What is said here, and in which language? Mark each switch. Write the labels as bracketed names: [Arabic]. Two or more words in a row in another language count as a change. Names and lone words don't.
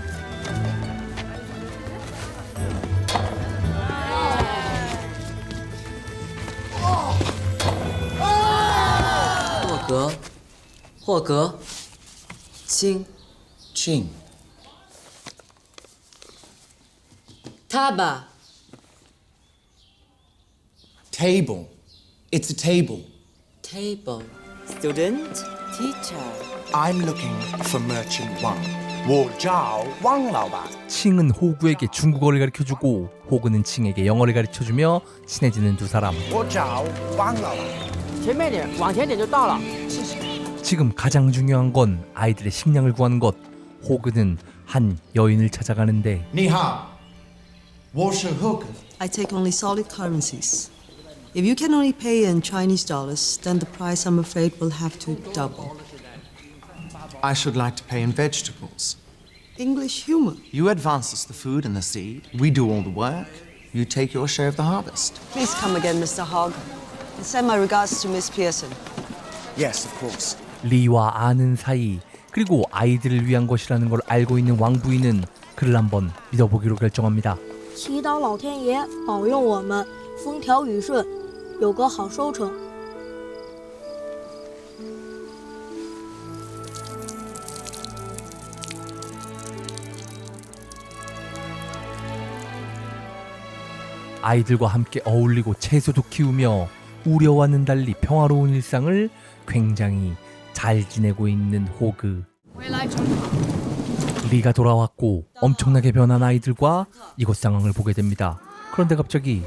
[Chinese] 霍格，칭 [English] Ching. 타바. Table. It's a table. Table. Student. Teacher. I'm looking for Merchant Wang. [Chinese] 我找汪老板. [Korean] 칭은 호구에게 중국어를 가르쳐주고 호구는 칭에게 영어를 가르쳐주며 친해지는 두 사람. [Chinese] 我找汪老板. 前面点，往前点就到了。 [Korean] 지금 가장 중요한 건 아이들의 식량을 구하는 것. 호그는 한 여인을 찾아가는데 [Chinese] 你好，我是 Hook. [English] I take only solid currencies. If you can only pay in Chinese dollars, then the price, I'm afraid, will have to double. I should like to pay in vegetables. English humor. You advance us the food and the seed. We do all the work. You take your share of the harvest. Please come again, Mr. Hogg. And send my regards to Miss Pearson. Yes, of course. [Korean] 리와 아는 사이 그리고 아이들을 위한 것이라는 걸 알고 있는 왕 부인은 그를 한번 믿어보기로 결정합니다. [Chinese] 祈祷老天爷保佑我们风调雨顺，有个好收成。 [Korean] 아이들과 함께 어울리고 채소도 키우며 우려와는 달리 평화로운 일상을 굉장히 잘 지내고 있는 호그. 리가 돌아왔고 엄청나게 변한 아이들과 이곳 상황을 보게 됩니다. 그런데 갑자기